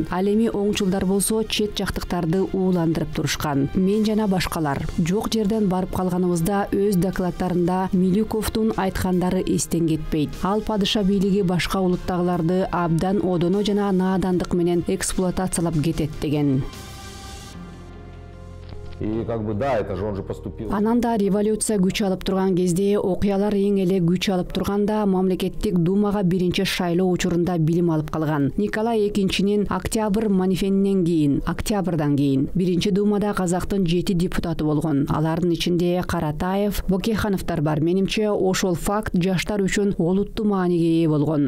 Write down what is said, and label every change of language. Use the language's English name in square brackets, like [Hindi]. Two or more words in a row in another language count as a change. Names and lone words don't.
[Kyrgyz] Ал эми оңчулдар болсо чет жактыктарды ууландырып турушкан. Мен жана башкалар жок жерден барып калганыбызда өз докладтарында Милюковдун айткандары эстен кетпейт. Ал падыша бийлиги башка улуттагыларды абдан одоно жана наадандык менен эксплуатациялап кетет деген. [Russian] И да, это же он же поступил. [Kyrgyz] Анан да революция күч алып турган кезде, окуялар эң эле күч алып турганда мамлекеттик думага биринчи шайлоо учурунда билим алып калган. Николай экинчинин Октябрь манифенинен кийин, октябрдан кийин биринчи думада казактын 7 депутаты болгон. Алардын ичинде Каратаев, Бокехановдор бар. Менимче ошол факт жаштар үчүн олуттуу мааниге ээ болгон.